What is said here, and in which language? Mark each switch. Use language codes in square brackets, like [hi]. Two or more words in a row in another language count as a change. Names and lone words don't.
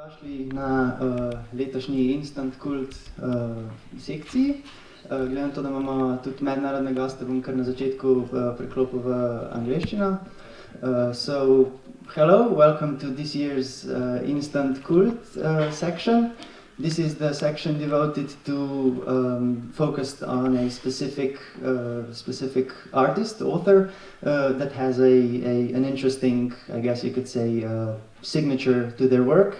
[sl] Dobrodošli na letošnji Instant Kult sekciji. Glede na to, da imamo tudi mednarodne goste, bom kar na začetku preklopil v angleščino. [en] So, hello, welcome to this year's Instant Kult section. This is the section devoted to focused on a specific artist, author, that has an interesting, I guess you could say, signature to their work.